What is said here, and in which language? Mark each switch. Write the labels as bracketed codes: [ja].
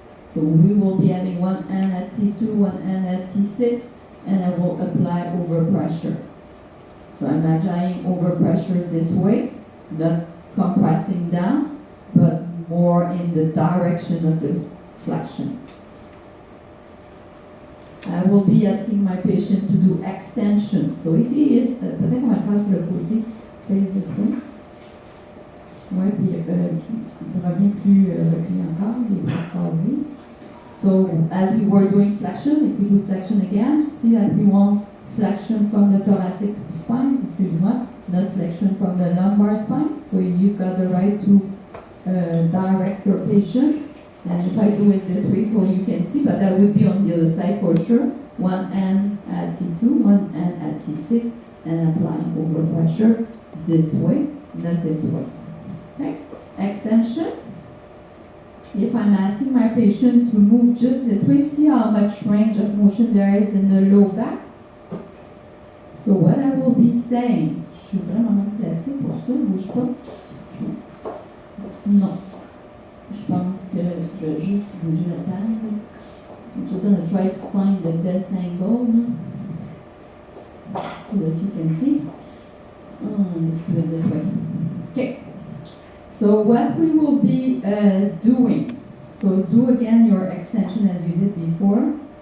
[en] So we will be having one hand at T2, one hand at T6, and I will apply overpressure. So I'm applying overpressure this way, not compressing down, but more in the direction of the flexion. I will be asking my patient to do extension. So if he is, [fr] peut-être qu'on va le faire sur le côté, [en] face this way. [fr] Ouais, puis il revient plus reculé encore, il est pas croisé. [en] So as we were doing flexion, if we do flexion again, see that we want flexion from the thoracic spine, excuse me, not flexion from the lumbar spine. So you've got the right to direct your patient. And if I do it this way so you can see, but that would be on the other side for sure. One end at T2, one end at T6, and applying overpressure this way, not this way. Okay? Extension. If I'm asking my patient to move just this way, see how much range of motion there is in the low back. So what I will be saying, [fr] je suis vraiment placée pour ça, bouge pas. Non. Je pense que je vais juste bouger la table. [en] I'm just going to try to find the best angle so that you can see. Let's do it this way. Okay. So what we will be doing, so do again your extension as you did before.